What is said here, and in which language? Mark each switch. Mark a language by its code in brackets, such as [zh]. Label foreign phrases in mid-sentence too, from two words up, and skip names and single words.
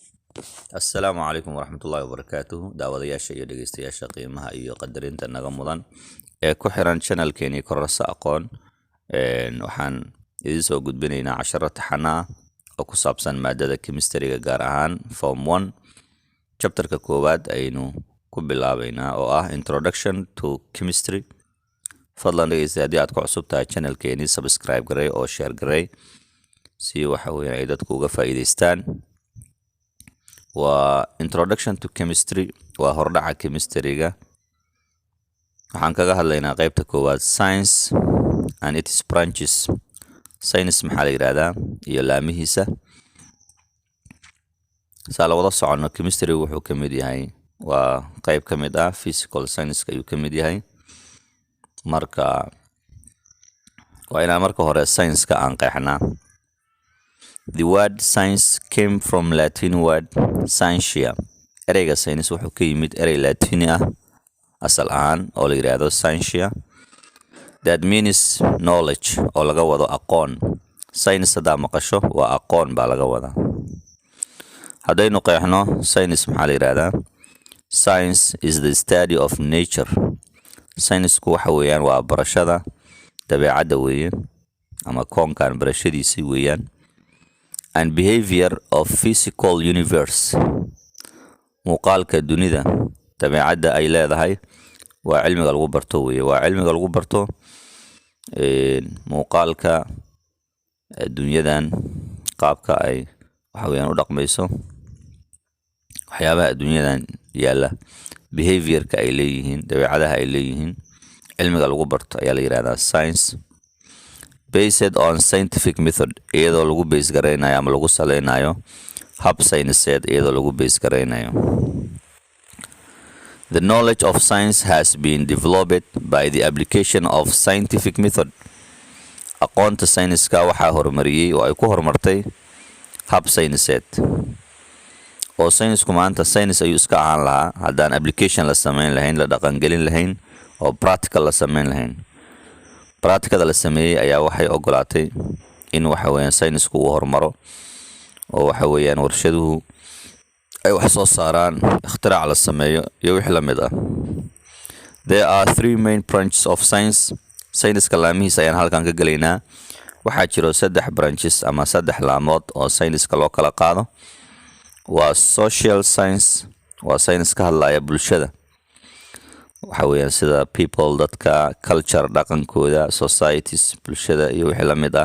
[ar] السلام عليكم ورحمة الله وبركاته [so] daawadayaasha iyo dhegeystayaasha qiimaha iyo qadarinta naga mudan ee ku xiran channelkeeni Kororsa Aqoon waxaan idin soo gudbinaynaa casharo taxana ah oo ku saabsan maadada chemistry-ga gaar ahaan form 1 chapter-ka koowaad aynu ku bilaabaynaa oo ah [en] introduction to chemistry. [so] fadlan dhegeysta haddii aad ku cusub tahay channelkeeni subscribe garay oo share garay si waxa weeyaan ay dadku uga faa'iideystaan. waa [en] introduction to chemistry [so] waa hordhaca chemistry-ga. waxaan kaga hadlaynaa qaybta koowaad [en] science and its branches. [so] science maxaa la yiraahdaa iyo laamihiisa. la wada socono chemistry wuxuu ka mid yahay waa qayb ka mid ah physical science ayuu ka mid yahay. marka waa inaan marka hore science-ka aan qeexnaa. [en] The word science came from Latin word scientia. [so] ereyga science wuxuu ka yimid erey Latini ah asal ahaan oo la yiraahdo scientia. [en] That means knowledge [so] oo laga wado aqoon. Science hadaa maqasho waa aqoon baa laga wadaa. haddaynu qeexno science maxaa la yiraahdaa. [en] Science is the study of nature. [so] Science-ku waxa weeyaan waa barashada dabeecadda weeye ama koonkan barashadiisii weeyaan. [en] And behavior of physical universe. [so] muuqaalka dunida dabeecadda ay leedahay waa cilmiga lagu barto weeye. waa cilmiga lagu barto muuqaalka dunyadan qaabka ay waxa weeyaan u dhaqmayso, waxyaabaha dunyadan yaala, behavior-ka ay leeyihiin, dabeecadaha ay leeyihiin, cilmiga lagu barto ayaa la yiraahdaa science. [en] Based on scientific method [so] iyadoo lagu base gareynayo ama lagu saleynayo hab sayniseed iyadoo lagu base gareynayo. [en] The knowledge of science has been developed by the application of scientific method. [so] aqoonta sayniska waxaa horumariyey oo ay ku horumartay hab sayniseed. oo saynisku maanta science ayuu iska ahaan lahaa haddaan application la sameyn lahayn, la dhaqangelin lahayn oo practical la sameyn lahayn. practicada la sameeyey ayaa waxay ogolaatay in waxa weeyaan saynisku uu horumaro oo waxa weeyaan warshaduhu ay wax soo saaraan, ikhtirac la sameeyo iyo wixii la mid ah. [en] There are three main branches of science. [so] Sayniska laamihiisa ayaan halkan ka gelaynaa. waxaa jiro 3 branches ama 3 laamood oo sayniska loo kala qaado. waa social science, waa saynis ka hadlaya bulshada. waxa weeyaan sida people, dadka, culture, dhaqankooda, societies, bulshada iyo wixii la mid ah.